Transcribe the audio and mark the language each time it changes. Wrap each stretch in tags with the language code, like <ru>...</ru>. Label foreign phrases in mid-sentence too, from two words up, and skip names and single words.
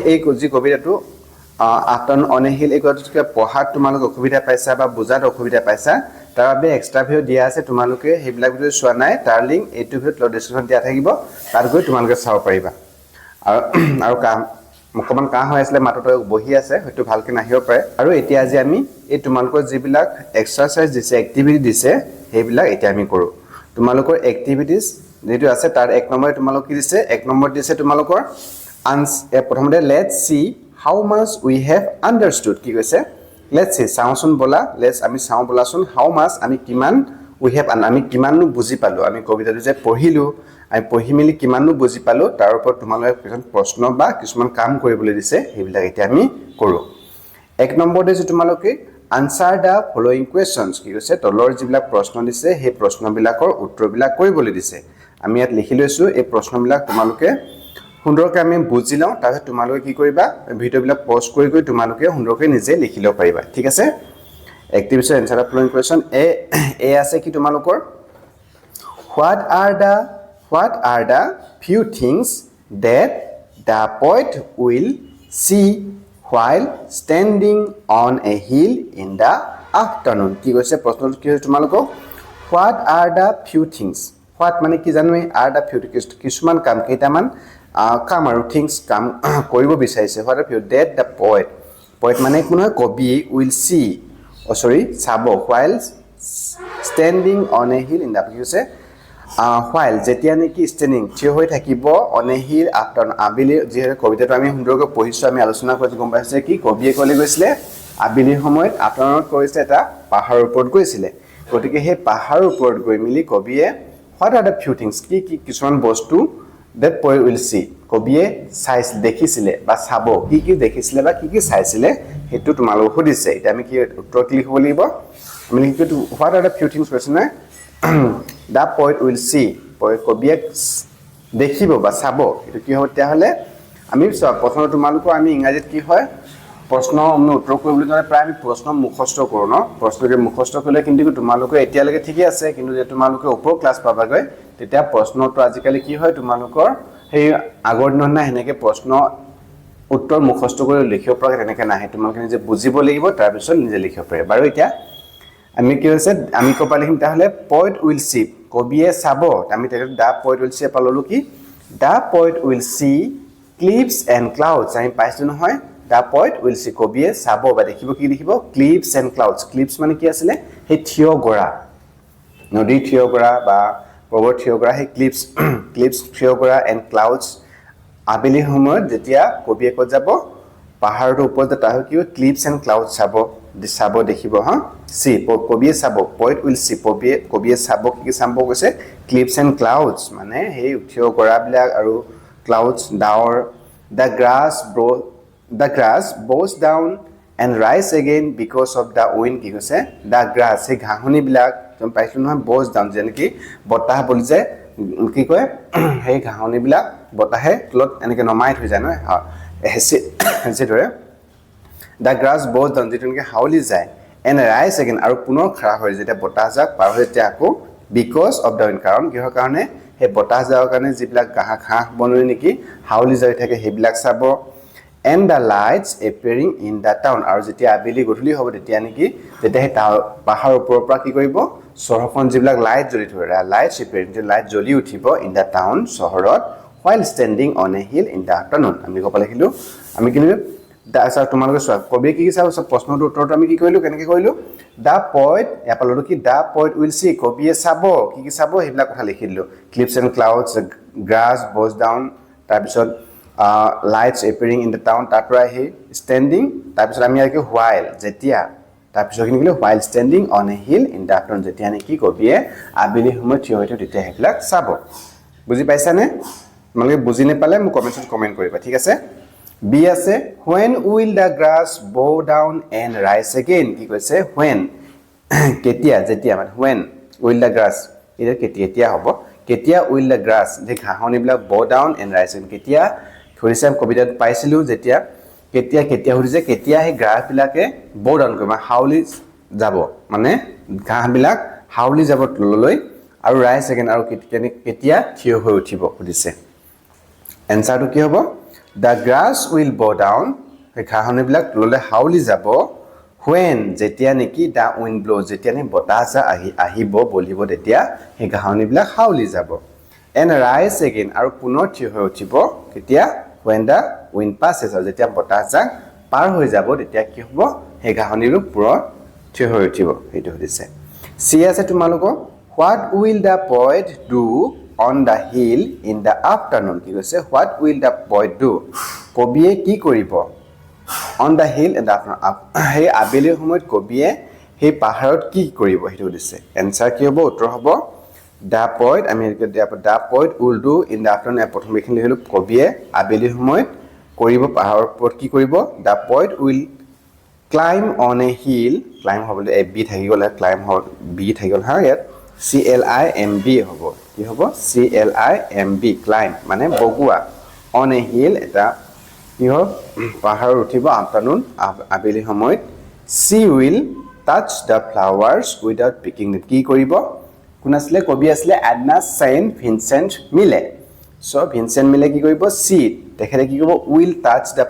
<as>এই কবিতাটো আফটাৰনুন অন এ হিল এই কথাটো পঢ়াত তোমালোক অসুবিধা পাইছা বা বুজাত অসুবিধা পাইছা তাৰ বাবে এক্সট্ৰা ভিডিও দিয়া আছে তোমালোকে সেইবিলাক ভিডিও চোৱা নাই তাৰ লিংক এইটো ভিডিওত ডেসক্ৰিপচন দিয়া থাকিব তাত গৈ তোমালোকে চাব পাৰিবা আৰু মুখমান কাহ হৈ আছিল মাতটো বহি আছে হয়তো ভালকে নাহিব পাৰে আৰু এতিয়া আজি আমি এই তোমালোকৰ যিবিলাক এক্সাৰসাইজ দিছে এক্টিভিটি দিছে সেইবিলাক এতিয়া আমি কৰো তোমালোকৰ এক্টিভিটিজ যেটো আছে তাৰ এক নম্বৰ তোমালোক কি দিছে এক নম্বৰ দিছে তোমালোকৰ প্ৰথমতে</as> <en>let's see how much we have understood</en> <as>কি কৈছে</as> <en>let's see</en> <as>চাওচোন বলা</as> <en>let's</en> <as>আমি চাও বলাচোন</as> <en>how much</en> <as>আমি কিমান</as> <en>we have</en> <as>আমি কিমাননো বুজি পালো আমি কবিতাটো যে পঢ়িলো আমি পঢ়ি মিলি কিমাননো বুজি পালো তাৰ ওপৰত তোমালোকে কিছুমান প্ৰশ্ন বা কিছুমান কাম কৰিবলৈ দিছে সেইবিলাক এতিয়া আমি কৰো এক নম্বৰ দিছে তোমালোকে</as> <en>answer the following questions</en> <as>কি কৈছে তলৰ যিবিলাক প্ৰশ্ন দিছে সেই প্ৰশ্নবিলাকৰ উত্তৰবিলাক কৰিবলৈ দিছে আমি ইয়াত লিখি লৈছো এই প্ৰশ্নবিলাক তোমালোকে সুন্দৰকৈ আমি বুজি লওঁ তাৰপিছত তোমালোকে কি কৰিবা ভিডিওবিলাক পজ কৰি তোমালোকে সুন্দৰকৈ নিজে লিখি লব পাৰিবা ঠিক আছে</as> <en>activity answer the following question</en> <as>এ আছে কি তোমালোকৰ</as> <en>what are the few things that the poet will see while standing on a hill in the afternoon</en> <as>কি কৈছে প্ৰশ্নটো কি হৈছে তোমালোকক</as> <en>what are the few things what</en> <as>মানে কি জানো</as> <en>are the few</en> <as>কিছুমান কাম কেইটামান কাম আৰু</as> <en>থিংস</en> <as>কাম কৰিব বিচাৰিছে</as> <en>what if you that the poet</en> <as>মানে কোন হয় কবি</as> <en>will see চাব while standing on a hill in the কৈছে while</en> <as>যেতিয়া নেকি</as> <en>standing</en> <as>থিয় হৈ থাকিব</as> <en>on a hill after</en> <as>আবিলি যে কবিতাটো আমি সুন্দৰকৈ পঢ়িছো আমি আলোচনা কৰি গম পাইছে কি কবিয়ে কলে গৈছিলে আবিলিৰ সময়ত আফটাৰনুনত কৰিছে এটা পাহাৰৰ ওপৰত গৈছিলে গতিকে সেই পাহাৰৰ ওপৰত গৈ মিলি কবিয়ে</as> <en>what are the few things</en> <as>কি কিছুমান বস্তু</as> <en>that poet will see</en> <as>কবিয়ে চাইছ দেখিছিলে বা চাব কি দেখিছিলে বা কি চাইছিলে হেতু তোমালোক সুধিছে এটা আমি কি উত্তৰ লিখিব লাগিব আমি লিখিটো</as> <en>what are the few things question the poet will see</en> <as>poet কবিয়ে দেখিব বা চাব এটো কি হতে হলে আমি প্ৰথম তোমালোক আমি ইংৰাজীত কি হয় প্ৰশ্ন আমি উত্তৰ কৰিবলৈ মানে প্ৰায় আমি প্ৰশ্ন মুখস্থ কৰো ন প্ৰশ্নকে মুখস্থ কৰিলে কিন্তু তোমালোকে এতিয়ালৈকে ঠিকই আছে কিন্তু যে তোমালোকে ওপৰ ক্লাছ পাবাগৈ তেতিয়া প্ৰশ্নটো আজিকালি কি হয় তোমালোকৰ সেই আগৰ দিনৰ না হেনেকে প্ৰশ্ন উত্তৰ মুখস্থ কৰি লিখিব পৰা তেনেকে নাহে তোমালোকে নিজে বুজিব লাগিব তাৰ পিছত নিজে লিখিব পাৰে বাৰু এতিয়া আমি কি হৈছে আমি কপা লিখিম তাহলে</as> <en>poet will see</en> <as>কবিয়ে চাব আমি তেতিয়া</as> <en>দা poet will see</en> <as>পাললো কি</as> <en>দা poet will see cliffs and</en> <as>clouds আমি পাইছো নহয়</as> <en>the poet will see</en> <as>কবিয়ে চাব বা দেখিব কি দেখিব</as> <en>cliffs and clouds</en> <as>cliffs মানে কি আছিল হে থিয় গৰা নদী থিয় গৰা বা পৰ্বত থিয় গৰা হে cliffs থিয় গৰা</as> <en>and clouds</en> <as>আবেলি সময়ত যেতিয়া কবিয়ে কত যাব পাহাৰৰ ওপৰত তাৰ কি</as> <en>cliffs and clouds</en> <as>চাব দেখিব হা সি কবিয়ে চাব</as> <en>poet will see</en> <as>কবিয়ে চাব কি চাব কৈছে</as> <en>cliffs and clouds</en> <as>মানে হে থিয় গৰা বিলাক আৰু clouds ডাৱৰ</as> <en>the grass bows down and rise again because of the wind</en> <as>কি কৈছে</as> <en>the grass</en> <as>হে ঘাঁহনি বিলাক তুমি পাইছো নহয়</as> <en>bows down</en> <as>যেন কি বতাহ বলি যে কি কয় হে ঘাঁহনি বিলাক বতাহে তলত এনেকে নমাই থৈ যায় নহয় হেসি ধৰে</as> <en>the grass bows down</en> <as>যেনকে হাউলি যায়</as> <en>and rise again</en> <as>আৰু পুনৰ খৰা হৈ যেতিয়া বতাহ যাক পাৰ হৈ যায় আকৌ</as> <en>because of the wind</en> <as>কাৰণ কিহৰ কাৰণে হে বতাহ যাওৰ কাৰণে যিবিলাক ঘাঁহ বনৰি নেকি হাউলি যায় থাকে হেবিলাক চাব</as> <en>and the lights appearing in the town</en> <as>আৰু যেতিয়া আবেলি গধূলি হ'ব তেতিয়া নেকি যেতিয়া হে পাহাৰৰ ওপৰৰ পৰা কি কৰিব চহৰখন যিবিলাক লাইট জ্বলি থৰে</as> <en>light appearing</en> <as>যে লাইট জ্বলি উঠিব</as> <en>in the town</en> <as>চহৰত</as> <en>while standing on a hill in the afternoon</en> <as>আমি কপা লিখিলো আমি কি লিখিলো দাসা তোমালোকে চোৱা কবি কি চাও প্ৰশ্নটোৰ উত্তৰটো আমি কি কৰিলো কেনেকৈ কৰিলো</as> <en>the poet</en> <as>ইয়াপালটো কি</as> <en>the poet will see</en> <as>কবিয়ে চাব কি চাব হেবিলাক কথা লিখিলো</as> <en>cliffs and clouds grass bows down</en> <as>তাৰ পিছত</as> <en>lights appearing in the town</en> <as>তাৰপৰা হে standing তাৰপিছত আমি আৰু কি while যেতিয়া তাৰপিছত কি লিখিলো</as> <en>while standing on a hill in the afternoon</en> <as>যেতিয়া নেকি কবিয়ে আবেলি সময়ত থিয় হৈ তেতিয়া হেবিলাক চাব বুজি পাইছানে মানে বুজি নেপালে মোক কমেন্টত কমেন্ট কৰিবা ঠিক আছে বি আছে</as> <en>when will the grass bow down and rise again</en> <as>কি কৈছে when কেতিয়া যেতিয়া মানে</as> <en>when will the grass</en> <as>এটা কেতিয়া হ'ব কেতিয়া</as> <en>will the grass</en> <as>যে ঘাঁহনিবিলাক</as> <en>bow down and rise again</en> <as>কেতিয়া ধৰিছে কবিতাত পাইছিলো যেতিয়া কেতিয়া হৈছে কেতিয়া এই গ্ৰাছ বিলাকে bow down কৰিব হাউলি যাব মানে ঘাঁহবিলাক হাউলি যাব তললৈ আৰু</as> <en>rise again</en> <as>আৰু কেতিয়া থিয় হৈ উঠিব সুধিছে এনসাৰটো কি হ'ব</as> <en>the grass will bow</en> <as>down ঘাঁহনিবিলাক তললৈ হাউলি যাব when যেতিয়া নেকি</as> <en>the wind blows</en> <as>যেতিয়া নে বতাহ আহিব বলিব তেতিয়া এই ঘাঁহনিবিলাক হাউলি যাব</as> <en>and rise again</en> <as>আৰু পুনৰ থিয় হৈ উঠিব কেতিয়া</as> <en>when the wind passes</en> <as>আৰু যেতিয়া বতাহ পাৰ হৈ যাব তেতিয়া কি হ'ব এই ঘাঁহনিবোৰ পুনৰ থিয় হৈ উঠিব এইটো হৈছে সি আছে তোমালোকৰ</as> <en>what will the poet do on the hill in the afternoon</en> <as>কি কৈছে</as> <en>what will the poet do</en> <as>কবিয়ে কি কৰিব</as> <en>on the hill and afternoon</en> <as>হে আবেলিৰ সময়ত কবিয়ে হে পাহাৰত কি কৰিব হেতু দিছে এনসাৰ কি হ'ব উত্তৰ হ'ব</as> <en>the poet</en> <as>আমি</as> <en>the poet will do in the afternoon</en> <as>প্ৰথম লিখিলে লিখিলো কবিয়ে আবেলিৰ সময়ত কৰিব পাহাৰৰ ওপৰত কি কৰিব</as> <en>the poet will climb on a hill</en> <as>climb হ'বলে a b থাকি গ'ল climb হ'ল b থাকি গ'ল হা ইয়াত</as> <en>climb</en> <as>হ'ব কি হ'ব</as> <en>climb climb</en> <as>মানে বগুৱা</as> <en>on a hill</en> <as>এটা কি হ'ব পাহাৰৰ উঠিব</as> <en>afternoon</en> <as>আবেলি সময়ত</as> <en>she will touch the flowers without picking them কি</en> <as>কৰিব কোন আসলে কবি আসলে এডনা সেন্ট ভিনসেন্ট মিলে সো ভিনসেন্ট মিলে কি কৰিব সি দেখে কি কৰিব</as> <en>will touch the</en>